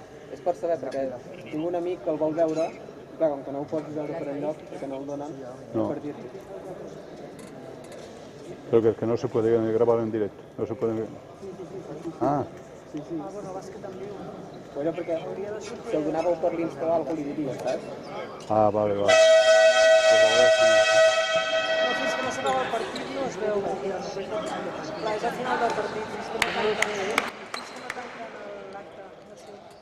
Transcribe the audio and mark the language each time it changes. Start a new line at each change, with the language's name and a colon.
Catalan: És per saber, perquè tinc un amic que el vol veure, i clar, com que no ho pots veure per enlloc, perquè no el donen, per dir-li.
Spanish: Creo que es que no se puede grabar en directo. No se puede... Ah. Sí.
Catalan: Bueno, perquè si el donàveu per l'Insta o alguna cosa li diria, saps? Ah, vale. No, fins que no s'acaba el partit no es veu. Clar, és al final del partit, fins que no tanquen l'acte, no sé.